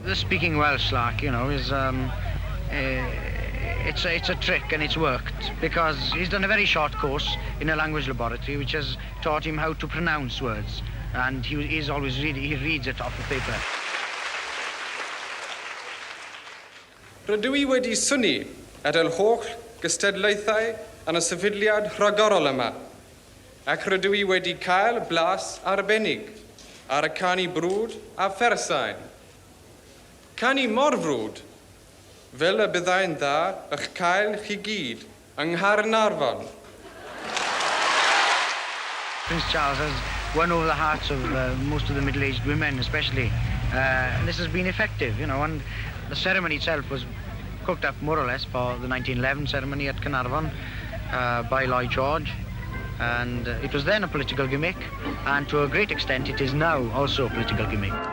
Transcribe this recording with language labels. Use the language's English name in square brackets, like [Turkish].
[English] The speaking Welsh, like, you know, is it's a trick, and it's worked because he's done a very short course in a language laboratory which has taught him how to pronounce words, and he reads it off the paper. [Welsh] Rydw I wedi synnu at yr holl gystadlaethau yn y sefydliad rhagorol yma, ac rydw I wedi cael blas arbennig ar y canu brwd a phersain. Canu mor frwd, fel y byddai'n dda eich cael chi gyd yng Nghaernarfon. [English] Prince Charles has won over the hearts of most of the middle-aged women, especially. And this has been effective, you know, and the ceremony itself was cooked up more or less for the 1911 ceremony at Carnarvon by Lloyd George. And it was then a political gimmick, and to a great extent it is now also a political gimmick.